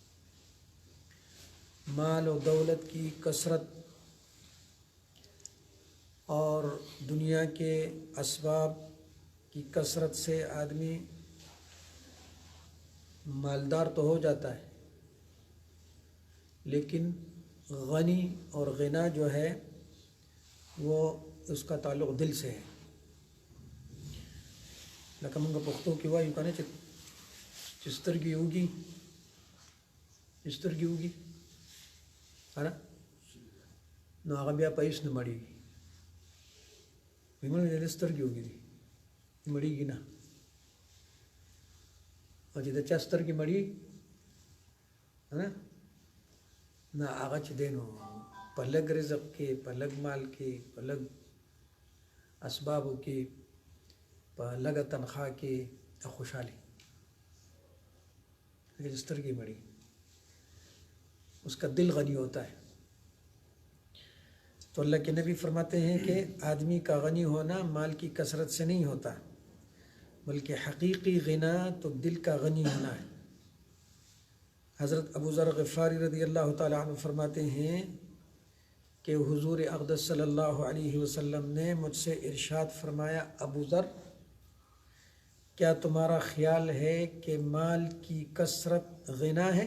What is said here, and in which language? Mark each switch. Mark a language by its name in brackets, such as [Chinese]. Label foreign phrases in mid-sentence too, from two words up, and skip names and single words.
[Urdu] مال و دولت کی کثرت اور دنیا کے اسباب کی کثرت سے آدمی مالدار تو ہو جاتا ہے، لیکن غنی اور غنا جو ہے وہ اس کا تعلق دل سے ہے. [Pashto] لکه موږ پښتو کې وایو کنه چې سترګې وږي سترګې وږي هره نو هغه بیا په هیڅ نه مړېږي. وایي مړ دې سترګې وږي دي مړېږي نه. او چې د چا سترګې مړې نه هغه چې دی نو په لږ رزق کې، په لږ مال کې، په لږ اسبابو کې، په لږه تنخواہ کې خوشحالي. [Urdu] لیکن [Pashto] سترګې مړې [Urdu] اس کا دل غنی ہوتا ہے. تو اللہ کے نبی فرماتے ہیں کہ آدمی کا غنی ہونا مال کی کثرت سے نہیں ہوتا، بلکہ حقیقی غنا تو دل کا غنی ہونا ہے. حضرت ابو ذر غفاری رضی اللہ تعالی عنہ فرماتے ہیں کہ حضور اقدس صلی اللہ علیہ وسلم نے مجھ سے ارشاد فرمایا، ابو ذر، کیا تمہارا خیال ہے کہ مال کی کثرت غنا ہے؟